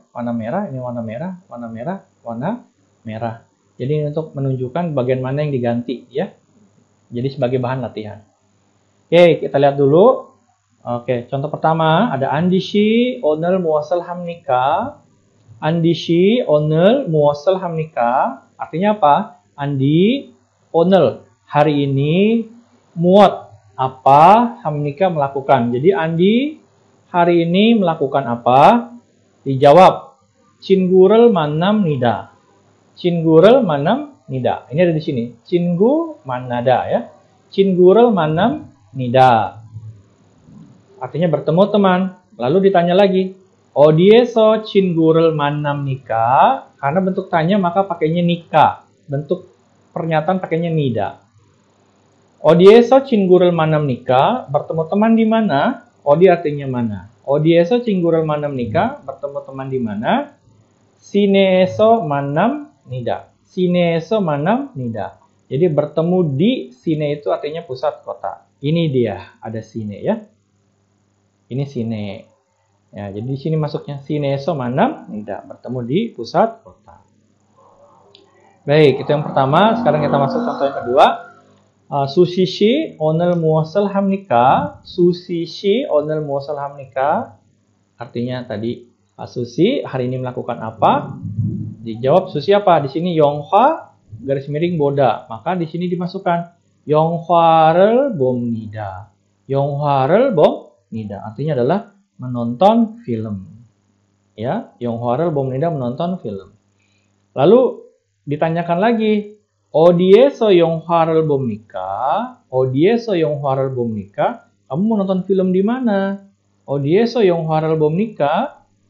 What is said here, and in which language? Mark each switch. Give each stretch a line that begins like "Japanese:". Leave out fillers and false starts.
Indonesian: Warna merah, ini warna merah, warna merah, warna merah. Jadi untuk menunjukkan bagian mana yang diganti ya. Jadi sebagai bahan latihan. Oke, kita lihat dulu. Oke, contoh pertama ada Andishi
Korean: 오늘 무엇을 합니까? Andishi 오늘 무엇을 합니까?
Indonesian: Artinya apa? Andi 오늘 hari ini muat apa 합니까 melakukan. Jadi Andi hari ini melakukan apa? Dijawab
Korean: 친구를 만납니다. 친구를 만납니다.
Indonesian: Ini ada di sini. 친구 만나다 ya.
Korean: 친구를 만납니다.
Indonesian: Artinya bertemu teman. Lalu ditanya lagi,
Korean: 어디에서 친구를 만납니까?
Indonesian: Karena bentuk tanya maka pakainya nika. Bentuk pernyataan pakainya nida.
Korean: 어디에서 친구를 만납니까?
Indonesian: Bertemu teman di mana? 어디 artinya mana?
Korean: 어디에서 친구를 만납니까?
Indonesian: Bertemu teman di mana?
Korean: 시내에서 만납니다. 시내에서 만납니다.
Indonesian: Jadi bertemu di sine itu artinya pusat kota. Ini dia, ada sine ya. Ini sine. Ya, jadi di sini masuknya sineso 만납니다. Bertemu di pusat kota. Baik, itu yang pertama. Sekarang kita masuk contoh yang kedua.
Korean: 수시 씨 오늘 무엇을 합니까? 수시 씨 오늘 무엇을 합니까?
Indonesian: Artinya tadi Susi hari ini melakukan apa? Dijawab Susi apa? Di sini 영화 garis miring boda. Maka di sini dimasukkan
Korean: 영화를 봅니다. 영화를 봅니다.
Indonesian: Artinya adalah menonton film. Ya,
Korean: 영화를 봅니다
Indonesian: menonton film. Lalu ditanyakan lagi,
Korean: 어디에서 영화를 봅니까? 어디에서 영화를 봅니까?
Indonesian: Kamu menonton film di mana?
Korean: 어디에서 영화를 봅니까?